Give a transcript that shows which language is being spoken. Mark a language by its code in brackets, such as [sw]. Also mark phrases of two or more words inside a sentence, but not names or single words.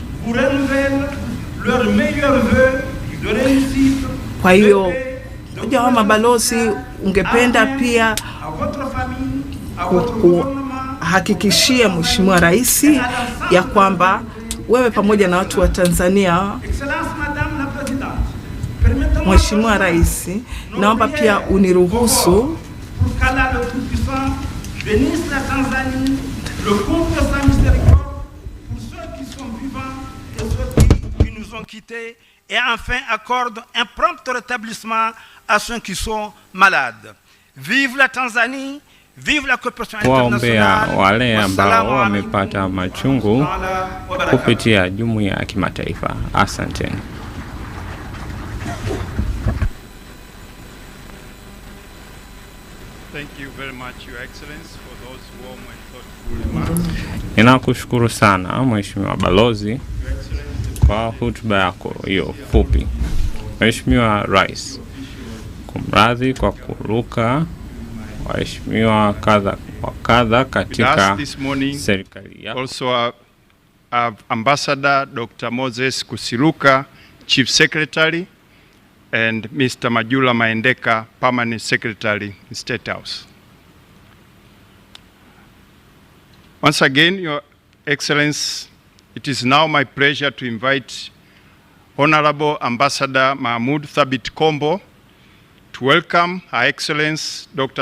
[sw] Kwa hiyo wa mabalozi, ungependa pia hakikishia Mheshimiwa Rais ya kwamba wewe pamoja na watu wa Tanzania. Mheshimiwa Rais, naomba pia uniruhusu [fr] et enfin accorde un prompt rétablissement à ceux qui sont malades. Vive la Tanzanie, vive la coopération internationale. [sw] Wale ambao wamepata machungu kupitia jumuiya ya kimataifa. Asanteni. [en] Thank you very much, Your Excellency, for those warm and thoughtful remarks. [sw] Ninakushukuru sana Mheshimiwa Balozi kwa hotuba yako hiyo fupi. Mheshimiwa Rais, kumradhi kwa kuruka waheshimiwa kadha katika serikali yako. [en] Also Ambassador Dr. Moses Kusiluka, Chief Secretary, and Mr. Majula Maendeka, Permanent Secretary in State House. Once again, Your Excellency, it is now my pleasure to invite Honorable Ambassador Mahmoud Thabit Kombo to welcome Her Excellency Dr.